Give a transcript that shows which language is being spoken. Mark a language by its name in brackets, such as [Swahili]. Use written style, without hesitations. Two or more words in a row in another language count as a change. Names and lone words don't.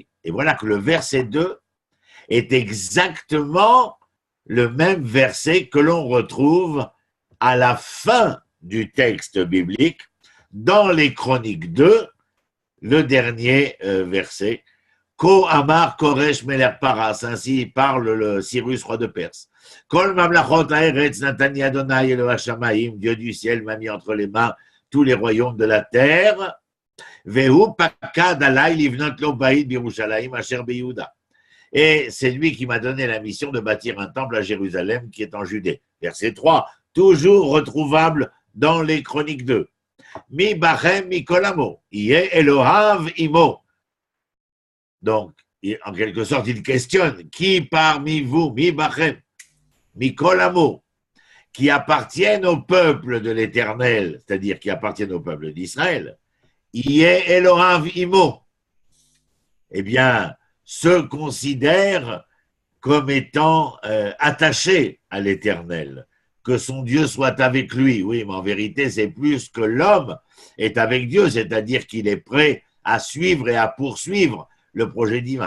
[French] Et voilà que le verset 2 est exactement le même verset que l'on retrouve à la fin du texte biblique, dans les Chroniques 2, le dernier verset, [Hebrew] כה אמר כורש מלך פרס, [French] ainsi parle le Cyrus, roi de Perse. [Hebrew] כל ממלכות הארץ נתן לי ה' אלהי השמים, [French] Dieu du ciel m'a mis entre les mains tous les royaumes de la terre. [Hebrew] והוא פקד עלי לבנות לו בית בירושלים אשר ביהודה. [French] Et c'est lui qui m'a donné la mission de bâtir un temple à Jérusalem qui est en Judée. Verset 3, toujours retrouvable dans les Chroniques 2. [Hebrew] מי בכם מכל עמו, יהי אלהיו עמו. [French] Donc, en quelque sorte, il questionne qui parmi vous, [Hebrew] מי בכם, מכל עמו, [French] qui appartiennent au peuple de l'Éternel, c'est-à-dire qui appartiennent au peuple d'Israël, [Hebrew] יהי אלהיו עמו, [French] eh bien, se considèrent comme étant attachés à l'Éternel, que son Dieu soit avec lui. Oui, mais en vérité, c'est plus que l'homme est avec Dieu, c'est-à-dire qu'il est prêt à suivre et à poursuivre le projet divin.